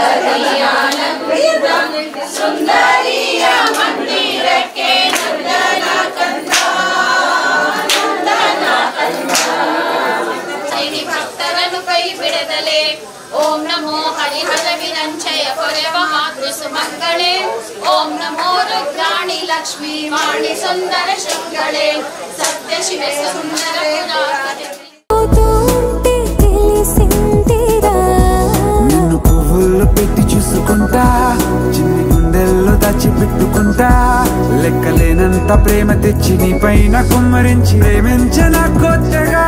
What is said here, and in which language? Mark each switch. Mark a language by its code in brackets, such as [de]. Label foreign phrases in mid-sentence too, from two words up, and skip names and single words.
[kn] ಸುಂದರಿಯ ಮಂದಿರಕ್ಕೆ ನಂದನ ಕಂದ ಭಕ್ತರನ್ನು ಕೈ ಬಿಡದಲೆ ಓಂ ನಮೋ ಹರಿಹರ ವಿರಂಚಯ ಕೊರೆವ ಮಾತೃ ಸುಮಂಗಳೇ ಓಂ ನಮೋ ರುದ್ರಾಣಿ ಲಕ್ಷ್ಮೀ ವಾಣಿ ಸುಂದರ ಶೃಂಗಳೇ ಸತ್ಯ ಶಿವ ಸುಂದರ [te] నిన్ను పువ్వుల్లో పెట్టి చూసుకుంటా చిన్ని గుండెల్లో దాచిపెట్టుకుంటా లెక్కలేనంత ప్రేమ తెచ్చి నీ పైన కుమ్మరించి ప్రేమించిన కొత్తగా